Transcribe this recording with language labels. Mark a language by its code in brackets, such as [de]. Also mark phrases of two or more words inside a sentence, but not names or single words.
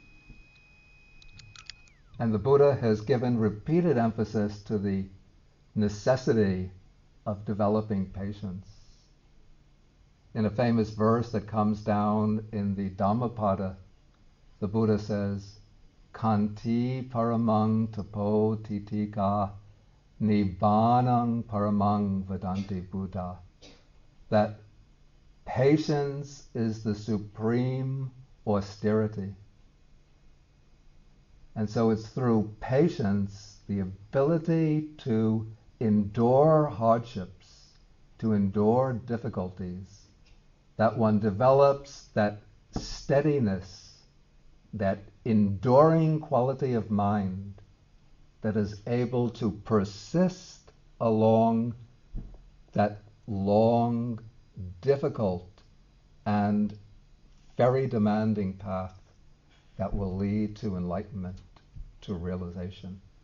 [en] And the Buddha has given repeated emphasis to the necessity of developing patience. In a famous verse that comes down in the Dhammapada, the Buddha says, [pi] Kanti paramang tapo titika nibbanang paramang vadanti Buddha. [en] That patience is the supreme austerity. And so it's through patience, the ability to endure hardships, to endure difficulties, that one develops that steadiness, that enduring quality of mind that is able to persist along that long, difficult, and very demanding path that will lead to enlightenment, to realization.